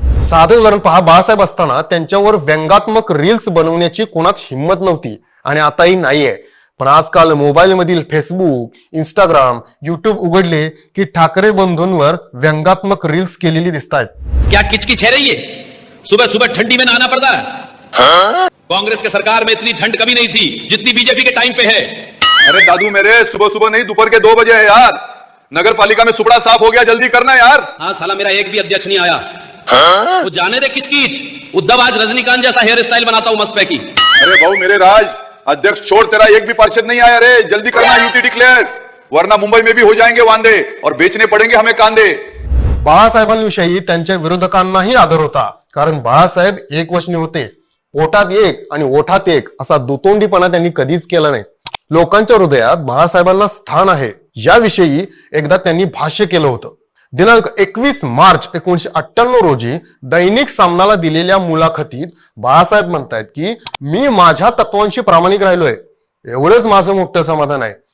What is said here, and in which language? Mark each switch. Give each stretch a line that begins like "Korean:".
Marathi: साधं उदाहरण पहा, बाळासाहेब असताना त्यांच्यावर व्यंगात्मक रील्स बनवण्याची कोणात हिंमत नव्हती आणि आताही नाहीये. पण आजकाल मोबाईल मधील फेसबुक, इंस्टाग्राम, युट्यूब उघडले की ठाकरे बंधूंवर व्यंगात्मक रील्स केलेली दिसतात.
Hindi: क्या किचकिच है रही है? सुबह सुबह ठंडी में नहाना पड़ता है. कांग्रेस के सरकार में इतनी ठंड कभी नहीं थी जितनी बीजेपी के टाइम पे है. अरे दादू मेरे, सुबह सुबह नहीं, दोपहर के 2 बजे है यार. नगर पालिका में सुपड़ा साफ हो गया, जल्दी करना यार. हाँ साला, मेरा एक भी अध्यक्ष नहीं आया. वो जाने दे किचकिच. उद्धव आज रजनीकांत जैसा हेयर स्टाइल बनाता हूँ
Marathi: मस्त पैकी.
Hindi: अरे भाऊ मेरे राज, अध्यक्ष छोड़, तेरा एक भी पार्षद नहीं आया रे. जल्दी करना यूटी डिक्लेयर, वरना मुंबई में भी हो जाएंगे वांदे और बेचने पड़ेंगे हमें कांदे.
Marathi: बाळासाहेबांविषयी त्यांच्या विरोधकांनाही आदर होता, कारण बाळासाहेब एकवचनी होते. पोटात एक आणि ओठात एक असा दुतोंडीपणा त्यांनी कधीच केला नाही. लोकांच्या हृदयात बाळासाहेबांना स्थान आहे याविषयी एकदा त्यांनी भाष्य केलं होतं. दिनांक 21 मार्च 1998 रोजी दैनिक सामनाला दिलेल्या मुलाखतीत बाळासाहेब म्हणतायत की मी माझ्या तत्वांशी प्रामाणिक राहिलोय, एवढंच माझं मोठं समाधान आहे.